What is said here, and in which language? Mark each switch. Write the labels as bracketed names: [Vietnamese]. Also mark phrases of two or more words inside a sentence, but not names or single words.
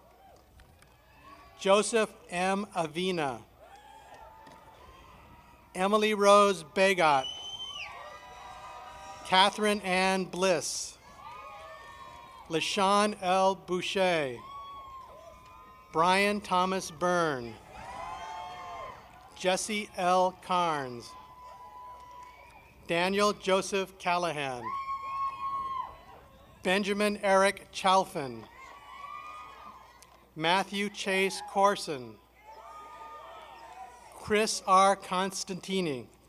[English] Joseph M. Avina. Emily Rose Bagot. Catherine Ann Bliss. LaShawn L. Boucher. Brian Thomas Byrne. Jesse L. Carnes. Daniel Joseph Callahan. Benjamin Eric Chalfin. Matthew Chase Corson. Chris R. Constantini.